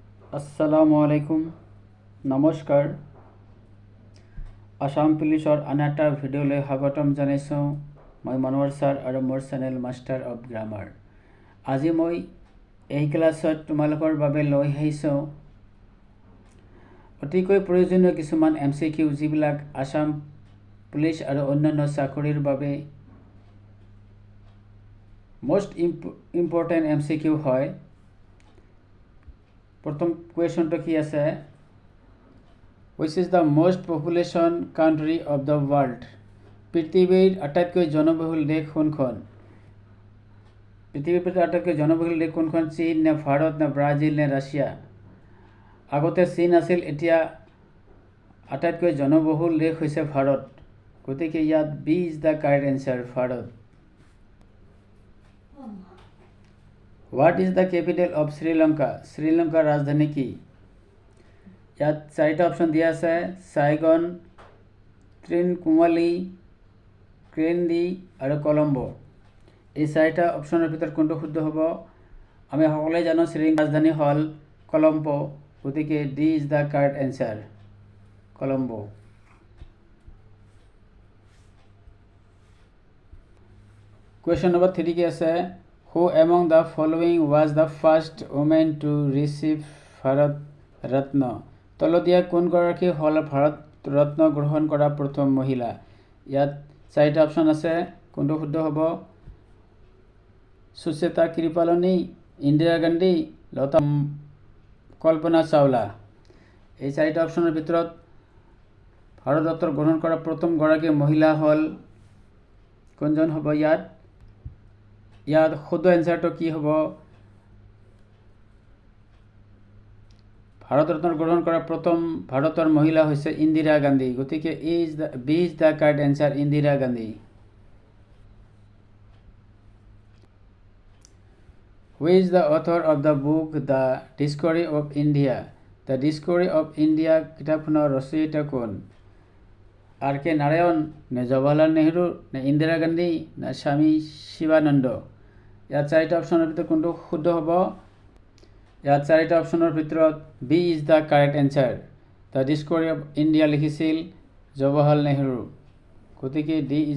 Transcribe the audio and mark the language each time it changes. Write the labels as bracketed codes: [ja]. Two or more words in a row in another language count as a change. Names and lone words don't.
[as] আসসালামু আলাইকুম নমস্কাৰ আসাম পুলিচৰ আন এটা ভিডিঅ'লৈ স্বাগতম জনাইছোঁ মই মনোহৰ ছাৰ আৰু মোৰ চেনেল [en] Master of Grammar [as] আজি মই এই ক্লাছত তোমালোকৰ বাবে লৈ আহিছোঁ অতিকৈ প্ৰয়োজনীয় কিছুমান MCQ যিবিলাক আসাম পুলিচ আৰু অন্যান্য চাকৰিৰ বাবে [en] most important MCQ [as] হয় প্ৰথম কুৱেশ্যনটো কি আছে [en] Which is the most population country of the world? [as] পৃথিৱীৰ আটাইতকৈ জনবহুল দেশ কোনখন পৃথিৱীৰ আটাইতকৈ জনবহুল দেশ কোনখন চীন নে ভাৰত নে ব্ৰাজিল নে ৰাছিয়া আগতে চীন আছিল এতিয়া আটাইতকৈ জনবহুল দেশ হৈছে ভাৰত গতিকে ইয়াত [en] B is the correct answer [as] ভাৰত [en] What is the capital of Sri Lanka? [as] শ্ৰীলংকাৰ ৰাজধানী কি ইয়াত চাৰিটা অপশ্যন দিয়া আছে সাইগন ত্ৰিনকুমালী ক্ৰেণ্ডি আৰু কলম্বো এই চাৰিটা অপশ্যনৰ ভিতৰত কোনটো শুদ্ধ হ'ব আমি সকলোৱে জানো শ্ৰীলংকাৰ ৰাজধানী হ'ল কলম্বো গতিকে [en] D is the correct answer [as] কলম্বো [en] question number 3 [as] কি আছে [en] Who among the following was the first woman to receive Bharat Ratna? [as] তলদিয়া কোনগৰাকী হ'ল ভাৰত ৰত্ন গ্ৰহণ কৰা প্ৰথম মহিলা ইয়াত চাৰিটা অপশ্যন আছে কোনটো শুদ্ধ হ'ব সুচেতা কৃপালনী ইন্দিৰা গান্ধী লতা কল্পনা চাওলা এই চাৰিটা অপশ্যনৰ ভিতৰত ভাৰত ৰত্ন গ্ৰহণ কৰা প্ৰথম গৰাকী মহিলা হ'ল কোনজন হ'ব ইয়াত শুদ্ধ এনসাৰটো কি হ'ব ভাৰত ৰত্ন গ্ৰহণ কৰা প্ৰথম ভাৰতৰ মহিলা হৈছে ইন্দিৰা গান্ধী গতিকে [en] B is the correct answer [as] ইন্দিৰা গান্ধী [en] Who is the author of the book The Discovery of India? [as] The Discovery of India কিতাপখনৰ ৰচয়িতা কোন R.K. নাৰায়ণ নে জৱাহৰলাল নেহৰু নে ইন্দিৰা গান্ধী নে স্বামী শিৱানন্দ ইয়াত চাৰিটা অপশ্যনৰ ভিতৰত কোনটো শুদ্ধ হ'ব ইয়াত চাৰিটা অপশ্যনৰ ভিতৰত [en] B is the correct answer The Discovery of India [as] লিখিছিল জৱাহৰলাল নেহৰু গতিকে [en] D is